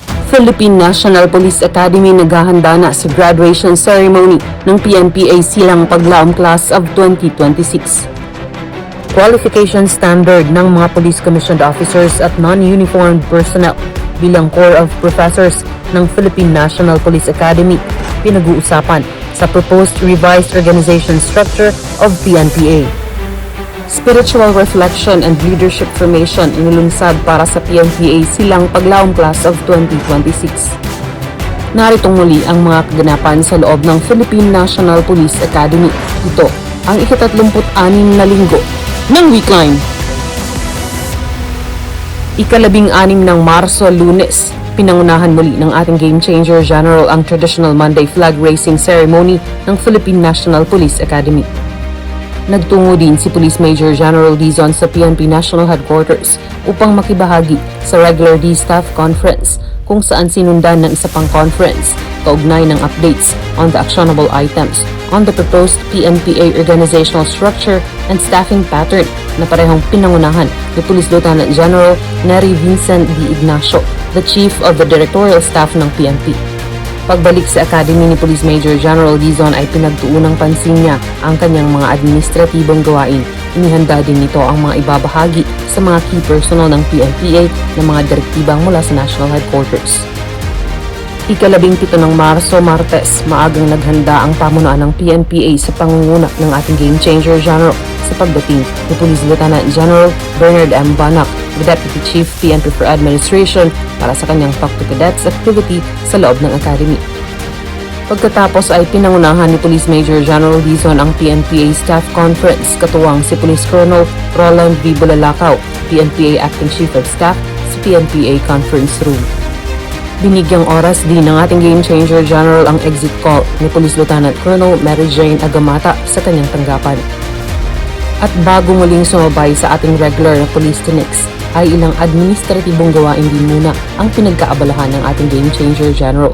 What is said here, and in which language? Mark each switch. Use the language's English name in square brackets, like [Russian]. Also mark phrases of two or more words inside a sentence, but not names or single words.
[Filipino] Philippine National Police Academy naghahanda na sa [English] graduation ceremony [Filipino] ng PNPA silang paglaom class of 2026. [English] Qualification standard [Filipino] ng mga [English] police commissioned officers [Filipino] at [English] non-uniformed personnel [Filipino] bilang Corps of Professors ng Philippine National Police Academy pinag-uusapan sa [English] proposed revised organization structure of PNPA. Spiritual reflection and leadership formation [Filipino] inulunsad para sa PNPA silang paglaom class of 2026. Naritong muli ang mga kaganapan sa loob ng Philippine National Police Academy. Ito ang ika-36 na linggo ng weekline. Ika-16 ng Marso, Lunes, pinangunahan muli ng ating Game Changer General ang [English] traditional Monday flag raising ceremony [Filipino] ng Philippine National Police Academy. Nagtungo din si Police Major General Dizon sa PNP National Headquarters upang makibahagi sa [English] regular D-Staff Conference [Filipino] kung saan sinundan ng isa pang conference kaugnay ng [English] updates on the actionable items on the proposed PNPA organizational structure and staffing pattern [Filipino] na parehong pinangunahan ni Police Lieutenant General Nery Vincent D. Ignacio, [English] the Chief of the Directorial Staff ng PNP. [Filipino] Pagbalik sa Academy ni Police Major General Dizon ay pinagtuunang pansin niya ang kanyang mga administratibong gawain. Inihanda din nito ang mga ibabahagi sa mga [English] key personnel [Filipino] ng PNPA na mga direktibang mula sa National Headquarters. Ika-17 ng Marso, Martes, maagang naghanda ang pamunuan ng PNPA sa pangunguna ng ating Game Changer General sa pagdating ni Police Lieutenant General Bernard M. [English] Banac, the Deputy Chief PNP for Administration, [Filipino] para sa kanyang [English] Talk to Cadets activity [Filipino] sa loob ng Academy. Pagkatapos ay pinangunahan ni Police Major General Dizon ang PNPA [English] Staff Conference [Filipino] katuwang si Police Colonel Roland V. Bulalakaw, PNPA [English] Acting Chief of Staff [Filipino] sa PNPA Conference Room. Binigyang oras din ng ating Game Changer General ang [English] exit call [Filipino] ni Police Lieutenant Colonel Mary Jane Agamata sa kanyang tanggapan. At bago muling sumabay sa ating regular na [English] police clinics, [Filipino] ay ilang administratibong gawain din muna ang pinagkaabalahan ng ating Game Changer General.